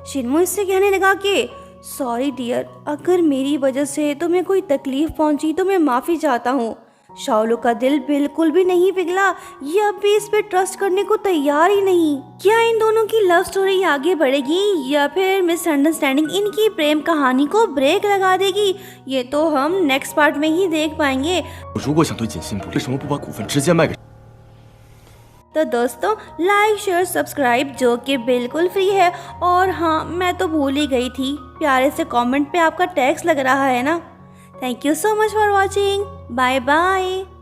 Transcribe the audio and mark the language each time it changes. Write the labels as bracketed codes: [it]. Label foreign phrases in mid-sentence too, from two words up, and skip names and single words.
[hi] शिनमू इससे कहने लगा कि [en] sorry dear, [hi] अगर मेरी वजह से तुम्हें कोई तकलीफ पहुंची तो मैं माफ़ी चाहता हूँ। शाओलू का दिल बिल्कुल भी नहीं पिघला। ये अब भी इस पे ट्रस्ट करने को तैयार ही नहीं। क्या इन दोनों की [en] love story [hi] आगे बढ़ेगी या फिर मिसअंडरस्टैंडिंग इनकी प्रेम कहानी को ब्रेक लगा देगी? ये तो हम [en] next part [hi] में ही देख पाएंगे। [zh] 如果想对锦信为什么不把股份直接卖给 [hi] तो दोस्तों [en] like share subscribe [hi] जो कि बिल्कुल फ्री है। और हाँ, मैं तो भूल ही गई थी, प्यारे से कमेंट पे आपका टैक्स लग रहा है ना। [en] Thank you so much for watching. Bye bye.